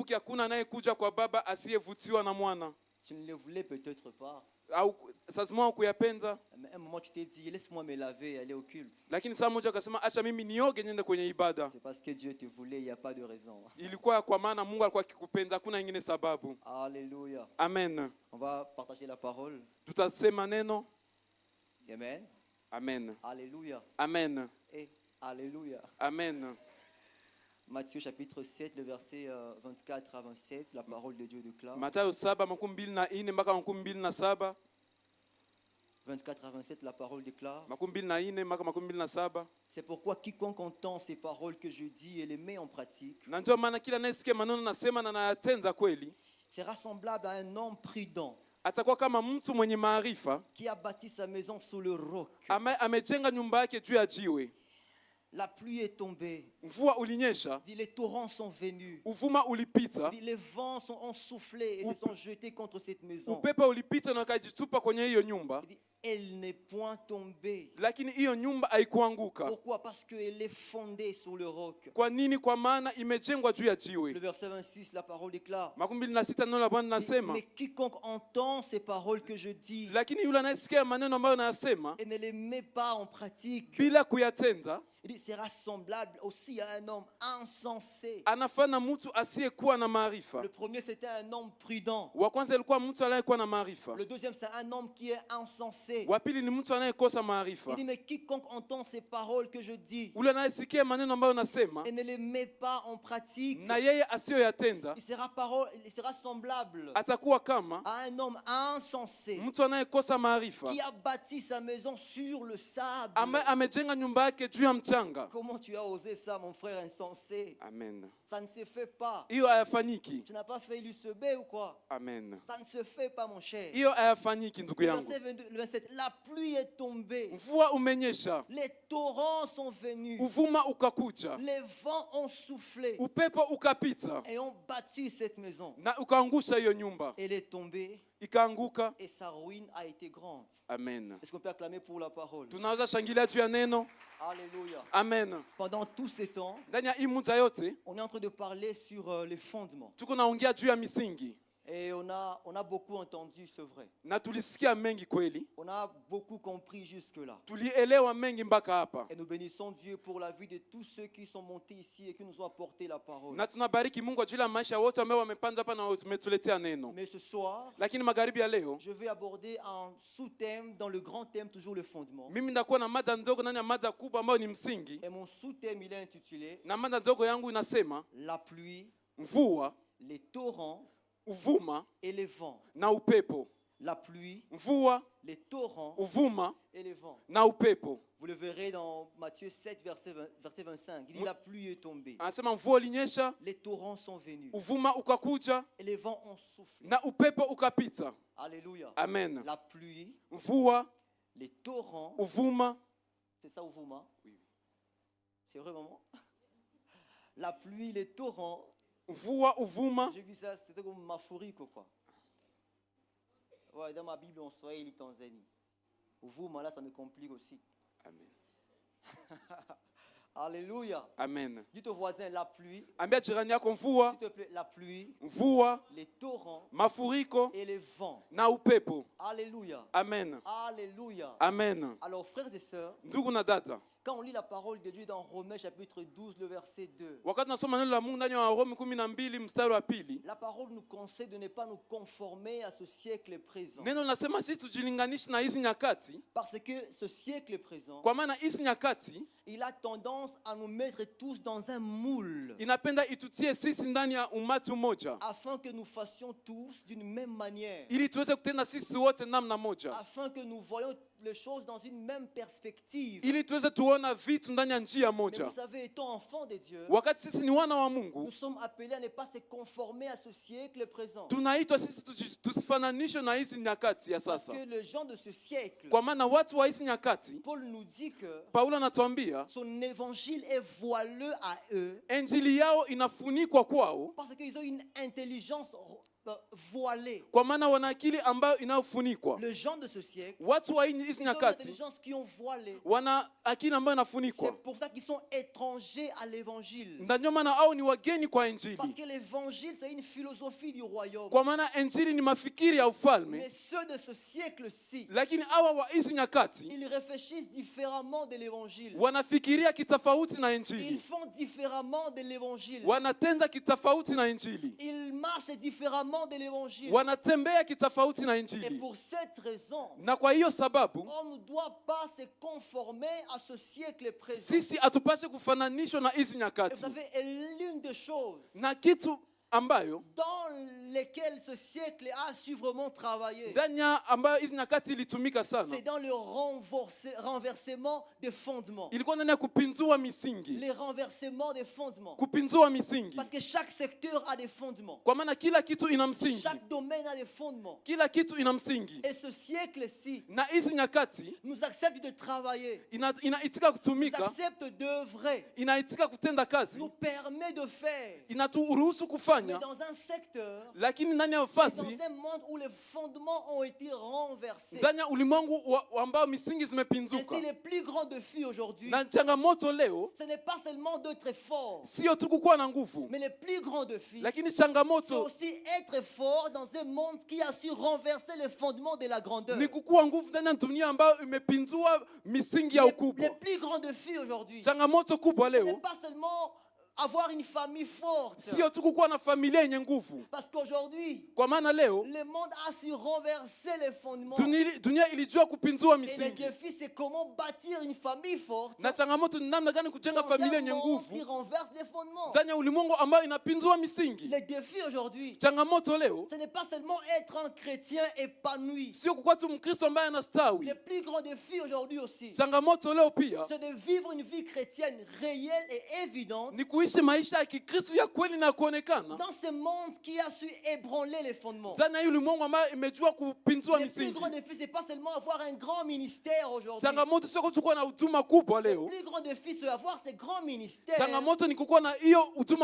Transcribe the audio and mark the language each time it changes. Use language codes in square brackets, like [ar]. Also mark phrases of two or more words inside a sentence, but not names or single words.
[sw] haki hakuna anayekuja kwa baba asiyevutiwa na mwana. [fr] Tu ne le voulais peut-être pas. [sw] Au sasa ukuyapenda. [fr] Mais à un moment tu t'es dit laisse-moi me laver et aller au culte. [sw] Lakini saa moja akasema acha mimi nioge niende kwenye ibada. [fr] C'est parce que Dieu te voulait, il y a pas de raison. [sw] Ilikuwa kwa maana Mungu alikuwa akikupenda, hakuna nyingine sababu. [fr] Alléluia. Amen. On va partager la parole. [sw] Tutasema neno. Amen. Amen. [fr] Alléluia. Amen. Et alléluia. Amen. Matthieu chapitre 7, le verset 24 à 27, la parole de Dieu déclare. [sw] Mathayo 7:24 mpaka 27. [fr] 24 à 27, la parole déclare. [sw] 24 mpaka 27. [fr] C'est pourquoi quiconque entend ces paroles que je dis et les met en pratique [sw] Na ndio maana kila anayesikia maneno nasema na nayatenza kweli [fr] sera semblable à un homme prudent [sw] atakuwa kama mtu mwenye maarifa [fr] qui a bâti sa maison sur le roc. [sw] Amejenga nyumba yake juu ya jiwe. [fr] La pluie est tombée. [sw] Mvua ulinyesha. [fr] Dit, les torrents sont venus. [sw] Uvuma ulipita. [fr] Dit, les vents ont soufflé et se sont jetés contre cette maison. [sw] Upepo ulipita na ukajitupa kwenye hiyo nyumba. [fr] Dit, elle n'est point tombée. [sw] Lakini hiyo nyumba haikuanguka. [fr] Pourquoi? Parce qu'elle est fondée sur le roc. [sw] Kwa nini? Kwa maana imejengwa juu ya jiwe. [fr] Le verset 26, la parole déclare. [sw] 26 neno la Bwana nasema. [fr] Mais quiconque entend ces paroles que je dis. [sw] Lakini yule anayesikia maneno ambayo nayasema [fr] et ne les met pas en pratique. [sw] Bila kuyatenda. [fr] Il sera semblable aussi à un homme insensé. [sw] Anafana mtu asiyekuwa na maarifa. [fr] Le premier c'était un homme prudent. [sw] Wa kwanza alikuwa mtu aliyekuwa na maarifa. [fr] Le deuxième c'est un homme qui est insensé. [sw] Wa pili ni mtu anayekosa maarifa. [fr] Il dit mais quiconque entend ces paroles que je dis. [sw] Ule anayesikia maneno ambayo nasema [fr] et ne les met pas en pratique. [sw] Na yeye asiyoyatenda. [fr] Il sera semblable. [sw] Atakuwa kama [fr] à un homme insensé. [sw] Mtu anayekosa maarifa. [fr] Qui a bâti sa maison sur le sable. [sw] Amejenga nyumba yake juu ya mchanga. [fr] Comment tu as osé ça, mon frère insensé? Amen. Ça ne se fait pas. [sw] Hiyo hayafanyiki. [fr] Tu n'as pas fait l'UCB ou quoi? Amen. Ça ne se fait pas, mon cher. [sw] Hiyo hayafanyiki ndugu yangu. [fr] Le verset 27, la pluie est tombée. [sw] Mvua umenyesha. [fr] Les torrents sont venus. [sw] Uvuma ukakuja. [fr] Les vents ont soufflé. [sw] Upepo ukapita. [fr] Et ont battu cette maison. [sw] Na ukaangusha hiyo nyumba. [fr] Elle est tombée. [sw] Ikaanguka. [fr] Et sa ruine a été grande. Amen. Est-ce qu'on peut acclamer pour la parole? [sw] Tunaweza shangilia juu ya neno. [fr] Alléluia. Amen. Pendant tous ces temps, [sw] ndani ya hii muda yote, [fr] on est en train de parler sur les fondements. [sw] Tuko naongea juu ya misingi. [fr] Et on a beaucoup entendu, c'est vrai. [sw] Na tulisikia mengi kweli. [fr] On a beaucoup compris jusque-là. [sw] Tulielewa mengi mpaka hapa. [fr] Et nous bénissons Dieu pour la vie de tous ceux qui sont montés ici et qui nous ont apporté la parole. [sw] Na tunabariki Mungu ajili ya maisha wote ambao wamepanda hapa na wametuletea neno. [fr] Mais ce soir, [sw] lakini magharibi ya leo, [fr] je vais aborder un sous-thème dans le grand thème, toujours le fondement. [sw] Mimi ndakuwa na mada ndogo ndani ya mada kubwa ambayo ni msingi. [fr] Et mon sous-thème il est intitulé [sw] na mada ndogo yangu inasema [fr] la pluie, [sw] mvua, [fr] les torrents, [sw] uvuma [fr] et les vents. [sw] Na upepo. [fr] La pluie, [sw] mvua, [fr] les torrents, [sw] uvuma [fr] et les vents. [sw] Na upepo. [fr] Vous le verrez dans Matthieu 7 verset 25. Il dit la pluie est tombée. [sw] Anasema mvua ilinyesha. [fr] Les torrents sont venus. [sw] Uvuma ukakuja. [fr] Et les vents ont soufflé. [sw] Na upepo ukapita. [fr] Alléluia. Amen. La pluie, [sw] mvua, [fr] les torrents, [sw] uvuma. [fr] C'est ça uvuma? Oui. C'est vrai maman? La pluie, les torrents. [sw] Mvua, uvuma. [fr] J'ai vu ça, c'était comme mafuriko quoi. Ouais, dans ma Bible, on Swahili Tanzanie. Uvuma, là, ça me complique aussi. Amen. Alléluia. Amen. Dis au voisin, la pluie. [sw] Ambia jirani yako mvua. [fr] S'il te plaît, la pluie. [sw] Mvua. [fr] Les torrents. [sw] Mafuriko. [fr] Et les vents. [sw] Na upepo. [fr] Alléluia. Amen. Alléluia. Amen. Alors, frères et sœurs, [sw] ndugu na dada, [fr] quand on lit la parole de Dieu dans Romains chapitre 12, le verset 2, [sw] wakati nasoma neno la Mungu ndani ya Warumi 12 mstari wa pili, [fr] la parole nous conseille de ne pas nous conformer à ce siècle présent. [sw] Neno nasema sisi tujilinganishe na hizi nyakati, [fr] parce que ce siècle présent, [sw] kwa maana hizi nyakati, [fr] il a tendance à nous mettre tous dans un moule, [sw] inapenda itutie sisi ndani ya umati mmoja, [fr] afin que nous fassions tous d'une même manière, [sw] ili tuweze kutenda sisi wote namna moja, [fr] afin que nous voyions les choses dans une même perspective. [sw] Ili tuweze tuona vitu ndani ya njia moja. [fr] Mais vous savez, étant enfants de Dieu, [sw] wakati sisi ni wana wa Mungu, [fr] nous sommes appelés à ne pas se conformer à ce siècle présent. [sw] Tunaitwa sisi tusifananishe na hizi nyakati ya sasa. [fr] Parce que les gens de ce siècle, [sw] kwa maana watu wa hizi nyakati, [fr] Paul nous dit que [sw] Paulo anatuambia [fr] son évangile est voileux à eux. [sw] Injili yao inafunikwa kwao. [fr] Parce qu'ils ont une intelligence voilée. [sw] Kwa maana wana akili ambayo inayofunikwa. [fr] Les gens de ce siècle, [sw] Watu wa hizi [fr] ils ont une [sw] nyakati [fr] intelligence qui ont voilé. [sw] wana akili ambayo inafunikwa. [fr] C'est pour ça qu'ils sont étrangers à l'évangile. [sw] Ndio maana au ni wageni kwa [fr] Parce [sw] injili. [fr] que l'évangile, c'est une philosophie du royaume. [sw] Kwa maana injili ni mafikiri ya ufalme. [fr] Mais ceux de ce siècle-ci, [sw] Lakini hawa wa hizi nyakati [fr] ils réfléchissent différemment de l'évangile. [sw] wanafikiria kitofauti na [fr] Ils [sw] injili. [fr] font différemment de l'évangile. [sw] Wanatenda kitofauti na injili. [fr] Ils marchent différemment de l'évangile. [sw] Wanatembea kitofauti na [fr] Et [sw] injili. [fr] pour cette raison, [sw] Na kwa hiyo sababu [fr] on ne doit pas se conformer à ce siècle présent. [sw] sisi hatupashe kufananishwa na hizi [fr] Et vous [sw] nyakati. [fr] savez, et l'une des choses [sw] Na kitu ambayo [fr] dans lesquelles ce siècle a su vraiment travailler, [sw] ndani ya ambayo hizi nyakati ilitumika sana, [fr] c'est dans le renversement des fondements. [sw] ilikuwa ndani ya kupinzua misingi. [fr] Les renversements des fondements. [sw] Kupinzua misingi. [fr] Parce que chaque secteur a des fondements. [sw] Kwa maana kila kitu ina msingi. [fr] Chaque domaine a des fondements. [sw] Kila kitu ina msingi. [fr] Et ce siècle-ci [sw] Na hizi nyakati [fr] nous accepte de travailler, [sw] inaitika [fr] nous [sw] kutumika, [fr] accepte d'œuvrer, [sw] inaitika kutenda kazi, [fr] nous permet de faire. [sw] inaturuhusu [fr] Mais [sw] kufanya, [fr] dans un secteur, [sw] lakini ndani ya [fr] dans [sw] nafasi, [fr] un monde où les fondements ont été renversés. [sw] ndani ya ulimwengu ambao misingi zimepinzuka. [fr] Ainsi, les plus grands défis aujourd'hui, [sw] Na changamoto leo [fr] ce n'est pas seulement d'être fort, [sw] sio tu kukuwa na nguvu, [fr] mais les plus grands défis, [sw] lakini [fr] c'est [sw] changamoto [fr] aussi être fort dans un monde qui a su renverser les fondements de la grandeur. [sw] ni kukuwa nguvu ndani ya dunia ambayo imepinzua misingi ya [fr] Les [sw] ukubwa. [fr] plus grands défis aujourd'hui, [sw] Changamoto kubwa [fr] ce n'est [sw] leo [fr] pas seulement avoir une famille forte. [sw] sio tu kukuwa na familia yenye nguvu, [fr] Parce qu'aujourd'hui, [sw] kwa maana leo [fr] le monde a su renverser les fondements. [sw] dunia ilijua kupinzua [fr] Et le [sw] misingi. [fr] défi, c'est comment bâtir une famille forte [sw] Na changamoto ni namna gani kujenga [fr] dans [sw] familia [fr] un [sw] yenye [fr] monde qui [sw] nguvu [fr] renverse les fondements. [sw] ndani ya ulimwengu ambayo inapinzua misingi. [fr] Le défi aujourd'hui, [sw] Changamoto leo [fr] ce n'est pas seulement être un chrétien épanoui. [sw] sio kukuwa tu Mkristo ambaye anastawi. [fr] Le plus grand défi aujourd'hui aussi, [sw] Changamoto leo pia [fr] c'est de vivre une vie chrétienne réelle et évidente [sw] ni kuishi maisha ya Kikristo ya kweli na kuonekana [fr] dans ce monde qui a su ébranler les fondements. [sw] ndani ya ulimwengu ambayo imejua kupinzua [fr] Le plus [sw] misingi. [fr] grand défi, c'est pas seulement avoir un grand ministère aujourd'hui. [sw] Changamoto sio kuwa na huduma kubwa [fr] Le [sw] leo. [fr] plus grand défi, c'est avoir ce grand ministère [sw] Changamoto ni kukuwa na hiyo huduma